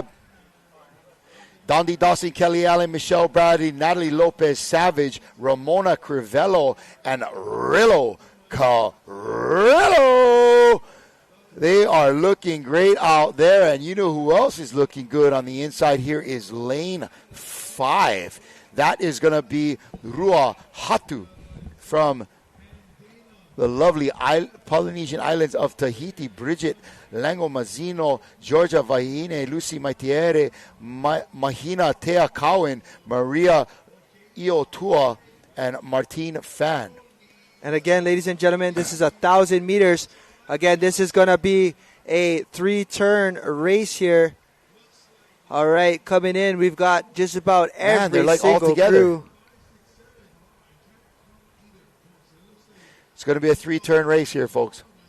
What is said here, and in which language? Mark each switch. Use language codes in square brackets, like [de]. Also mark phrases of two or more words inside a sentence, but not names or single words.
[en] Dondi Dawson, Kelly Allen, Michelle Bradley, Natalie Lopez Savage, Ramona Crivello, and Rillo Carrillo. They are looking great out there, and you know who else is looking good on the inside here is lane 5. That is going to be Rua Hatu from the lovely Polynesian islands of Tahiti. Bridget Lango Mazzino, Georgia Vahine, Lucy Maitiere, Mahina Tea Cowan, Maria Iotua, and Martine Fan. And again, ladies and gentlemen, this is 1,000 meters. Again, this is going to be a 3-turn race here. All right, coming in, we've got just about every single crew. It's going to be a 3-turn race here, folks.